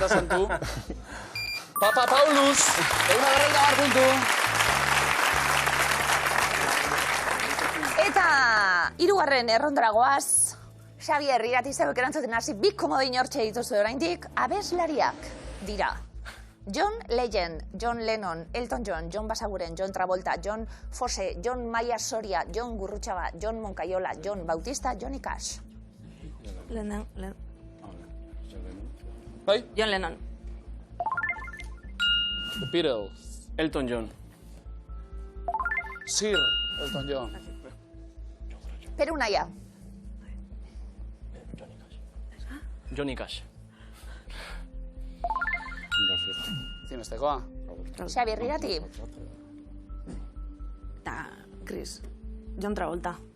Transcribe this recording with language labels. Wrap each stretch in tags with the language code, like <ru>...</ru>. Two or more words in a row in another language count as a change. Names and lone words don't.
<eu>Franco Battiato aita santu. Papa Paulus, 150 puntu. Eta hirugarren errondara goaz, Xabier, irati zebek erantzuten hasi, bi komodin hortxe dituzu oraindik, abeslariak dira. John Legend, John Lennon, Elton John, John Basaguren, John Travolta, John Fosse, John Maia Soria, John Gurrutxaga, John Moncayola, John Bautista, Johnny Cash. Bai? John Lennon. The Beatles. Elton John. Sir Elton John. Peru naia. Johnny Cash. Zinestekoa. Xabier, irati. Eta Chris. John Travolta.</eu>